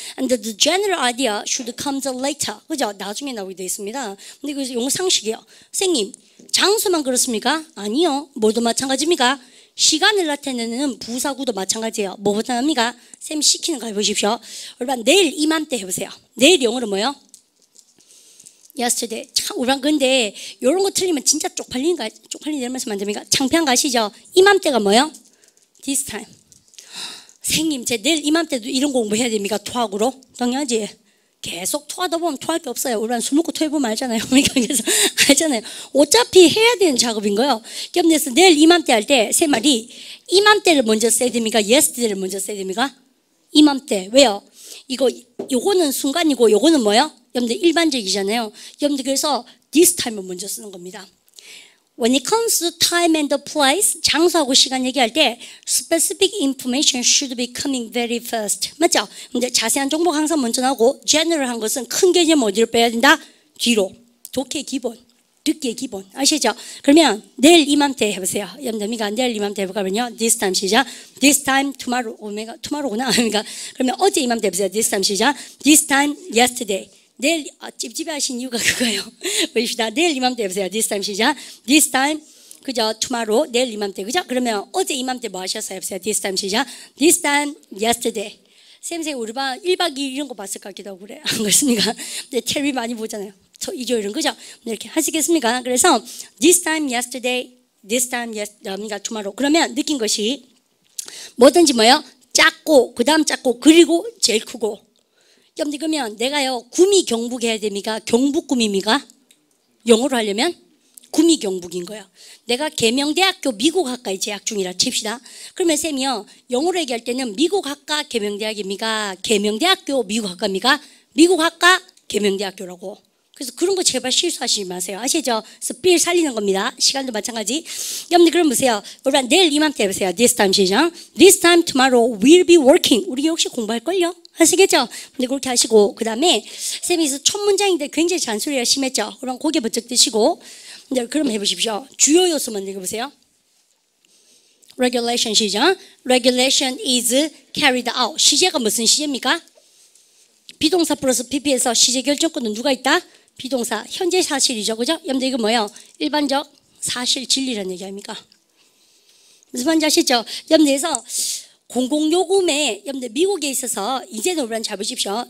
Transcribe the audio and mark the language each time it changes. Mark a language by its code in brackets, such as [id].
[en] And the general idea should come later. [ko] 그죠? 나중에 나오게 되어 있습니다. 근데 이거 용어 상식이에요. 선생님, 장소만 그렇습니까? 아니요. 뭐도 마찬가지입니까? 시간을 나타내는 부사구도 마찬가지예요. 뭐보다 합니까? 쌤 시키는 거 해보십시오. 여러분 내일 이맘때 해보세요. 내일 영어로 뭐예요? yesterday. 참, 우리랑 근데 이런 거 틀리면 진짜 쪽팔리는 말씀 안 됩니까? 창피한 거 아시죠? 이맘때가 뭐예요? [en] this time. [ko] 선생님, 제 내일 이맘때도 이런 공부해야 됩니까? 토학으로? 당연하지. 계속 토하다 보면 토할 게 없어요. 우리는 술 먹고 토해보면 알잖아요. 그래서 알잖아요. 어차피 해야 되는 작업인 거예요. 그래서 내일 이맘때 할 때 세 말이 이맘때를 먼저 써야 됩니까? yesterday를 먼저 써야 됩니까? 이맘때. 왜요? 요거는 순간이고 요거는 뭐예요? 여러분들 일반적이잖아요. 여러분들 그래서 [en] this time [ko] 을 먼저 쓰는 겁니다. [en] When it comes to time and the place, [ko] 장소하고 시간 얘기할 때 [en] specific information should be coming very first. [ko] 맞죠? 근데 자세한 정보 항상 먼저 나오고 general한 것은 큰 개념 어디로 빼야 된다? 뒤로. 독해 기본, 듣기의 기본. 아시죠? 그러면 내일 이맘때 해보세요. 여러분들 내일 이맘때 해볼까요? [en] This time 시작. This time tomorrow. [ko] tomorrow구나. 그러니까 그러면 어제 이맘때 해보세요. [en] This time 시작. This time yesterday. [ko] 내일 찝찝해 하신 이유가 그거예요. 보십시다. 내일 이맘때 해보세요. [en] This time 시작. This time 그죠? [ko] Tomorrow. 내일 이맘때 그죠? 그러면 어제 이맘때 뭐 하셨어요? 해보세요. [en] This time 시작. This time yesterday. [ko] 쌤 우리 반 1박 2일 이런 거 봤을 것 같기도 하고 그래. 안 그렇습니까? 근데 텔레비 많이 보잖아요. 이죠 이런 거죠? 이렇게 하시겠습니까? 그래서 [en] this time yesterday, this time tomorrow. [ko] 그러면 느낀 것이 뭐든지 뭐예요? 작고 그 다음 작고 그리고 제일 크고. 여러분들 그러면 내가요 구미 경북 해야 됩니까? 경북 구미입니까? 영어로 하려면 구미 경북인 거예요. 내가 계명대학교 미국 학과에 재학 중이라 칩시다. 그러면 쌤이요 영어로 얘기할 때는 미국 학과 계명대학입니까? 계명대학교 미국 학과입니까? 미국 학과 계명대학교라고. 그래서 그런 거 제발 실수하시지 마세요. 아시죠? 그래서 삘 살리는 겁니다. 시간도 마찬가지. 여러분들 그럼 보세요. 우리 내일 이맘때 해보세요. [en] This time [ko] 시작. [en] This time tomorrow we'll be working. [ko] 우리 역시 공부할걸요? 하시겠죠? 근데 그렇게 하시고 그 다음에 쌤이 첫 문장인데 굉장히 잔소리가 심했죠? 그럼 고개 번쩍 드시고 네, 그럼 해보십시오. 주요 요소만 읽어보세요. [en] Regulation 시작. Regulation is carried out. [ko] 시제가 무슨 시제입니까? 비동사 플러스 PP에서 시제 결정권은 누가 있다? 비동사, 현재 사실이죠. 그죠? 여러분들 이거 뭐예요? 일반적 사실 진리라는 얘기 아닙니까? 무슨 말인지 아시죠? 여러분들에서 공공요금에 여러분들 미국에 있어서 이제는 우리는 잘 보십시오.